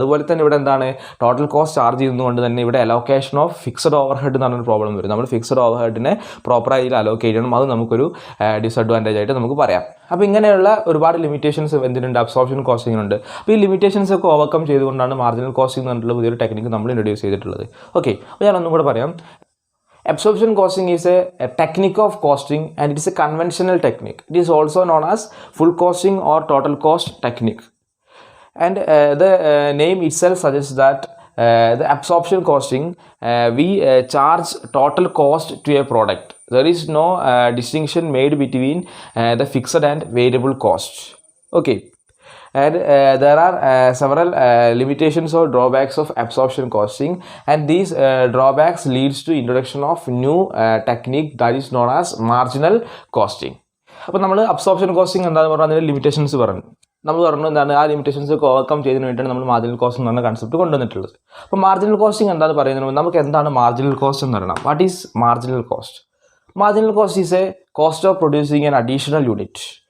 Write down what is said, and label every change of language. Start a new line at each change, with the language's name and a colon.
Malayalam: അതുപോലെ തന്നെ ഇവിടെ എന്താണ് ടോട്ടൽ കോസ്റ്റ് ചാർജ് ചെയ്യുന്നതുകൊണ്ട് തന്നെ ഇവിടെ allocation of fixed over head എന്ന് പറഞ്ഞൊരു പ്രോബ്ലം വരും. നമ്മൾ ഫിക്സഡ് ഓവർ ഹെഡിനെ പ്രോപ്പറായി അലോക്കേറ്റ് ചെയ്യണം. അത് നമുക്കൊരു ഡിസഡ്വാൻറ്റേജ് ആയിട്ട് നമുക്ക് പറയാം. അപ്പോൾ ഇങ്ങനെയുള്ള ഒരുപാട് ലിമിറ്റേഷൻസ് എന്തിനുണ്ട് അബ്സോർപ്ഷൻ കോസ്റ്റിങ്ങിനുണ്ട്. അപ്പോൾ ഈ ലിമിറ്റേഷൻസ് ഒക്കെ ഓവർകം ചെയ്തുകൊണ്ടാണ് മാർജിനൽ കോസ്റ്റിംഗ് എന്ന് പറഞ്ഞിട്ടുള്ള പുതിയൊരു ടെക്നിക്ക് നമ്മൾ ഇൻട്രൊഡ്യൂസ് ചെയ്തിട്ടുള്ളത്. ഓക്കെ, അപ്പോൾ ഞാനൊന്നും കൂടെ പറയാം.
English: Absorption costing is a technique of costing and it is a conventional technique. It is also known as full costing or total cost technique. And the name itself suggests that the absorption costing we charge total cost to a product. There is no distinction made between the fixed and variable costs. Okay. And there are several limitations or drawbacks of absorption costing, and these drawbacks leads to introduction of new technique that is known as marginal costing.
Malayalam: അപ്പോൾ നമ്മൾ absorption costing എന്താണെന്ന് പറഞ്ഞാൽ അതിൻ്റെ limitations പറഞ്ഞു. നമ്മൾ പറഞ്ഞു എന്താണ് ആ ലിമിറ്റേഷൻസ് ഒക്കെ ഓവർകം ചെയ്തതിന് വേണ്ടിയാണ് നമ്മൾ മാർജിനൽ കോസ്റ്റ് എന്ന് പറഞ്ഞ കൺസെപ്റ്റ് കൊണ്ടുവന്നിട്ടുള്ളത്. അപ്പോൾ മാർജിനൽ കോസ്റ്റിംഗ് എന്താണെന്ന് പറയുന്നത് നമുക്ക് എന്താണ് മാർജിനൽ കോസ്റ്റ് എന്ന് പറയണം.
English: What is marginal cost? Marginal cost is a cost of producing an additional unit.